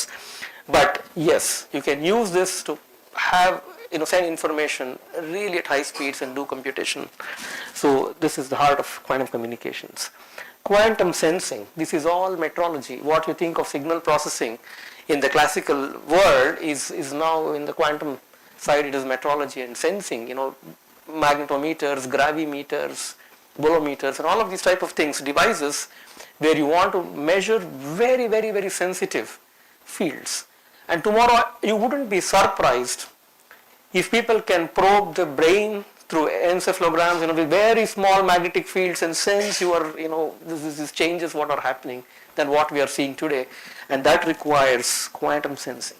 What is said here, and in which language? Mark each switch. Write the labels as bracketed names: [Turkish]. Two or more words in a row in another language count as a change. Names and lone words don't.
[English] But yes, you can use this to have send information really at high speeds and do computation. So this is the heart of quantum communications. Quantum sensing, this is all metrology. What you think of signal processing in the classical world is now in the quantum side, it is metrology and sensing, magnetometers, gravimeters, bolometers, and all of these type of things, devices where you want to measure very, very, very sensitive fields. And tomorrow you wouldn't be surprised if people can probe the brain through encephalograms, with very small magnetic fields and sense these changes what are happening than what we are seeing today, and that requires quantum sensing.